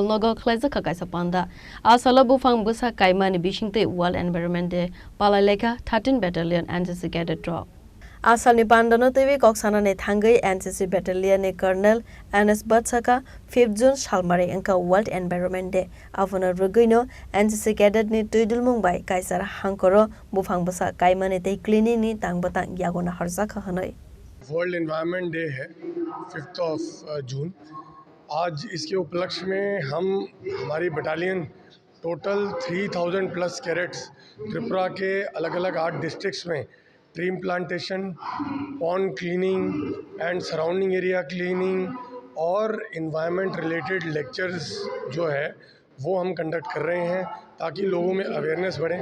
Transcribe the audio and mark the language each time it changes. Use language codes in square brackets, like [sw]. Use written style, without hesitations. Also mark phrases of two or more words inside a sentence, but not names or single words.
[trp] Nogo Khlaijakha Kaisa Panda Salo Buphang Bwsa Kailaimani Bisingtwi [en] World Environment Day [trp] Palailaikha13 [en] Battalion NCC Cadets [trp] Rok Asalni Panda no twiwi koksana ne thangai [en] NCC Battalion [trp] ne Colonel NS Bwsa ka 5 June salmari engka [en] World Environment Day [trp] afuna ruguino [en] NCC Cadet [trp] ni tuidulmung bai Kaisa hangkoro Buphang Bwsa Kailaimani te cleaning ni tangbatang yagona Rajakhor hanoi [en] World Environment Day है 5th of June. [hi] आज इसके उपलक्ष्य में हम हमारी बटालियन [en] total 3000 plus cadets [hi] त्रिपुरा के अलग अलग 8 डिस्ट्रिक्ट्स में [en] tree plantation, pond cleaning and surrounding area cleaning [hi] और [en] environment related lectures [hi] जो है वो हम कंडक्ट कर रहे हैं ताकि लोगों में अवेयरनेस बढ़े।